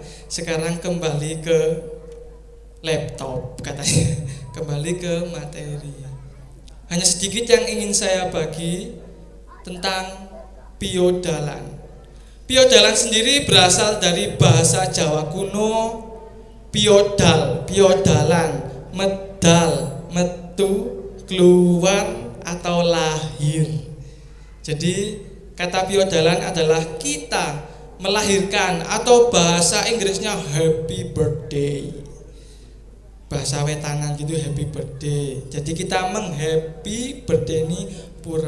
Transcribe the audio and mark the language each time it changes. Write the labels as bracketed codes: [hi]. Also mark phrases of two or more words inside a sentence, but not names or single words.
[id] Sekarang kembali ke laptop katanya. Kembali ke materi. Hanya sedikit yang ingin saya bagi tentang piodalan. Piodalan sendiri berasal dari bahasa Jawa kuno piodal, piodalan, medal, metu, keluar atau lahir. Jadi kata piodalan adalah kita melahirkan, atau bahasa Inggrisnya [en] happy birthday. [id] Bahasa wetanan gitu, [en] happy birthday. [id] Jadi kita [en] menghappy birthday [id] ini pura.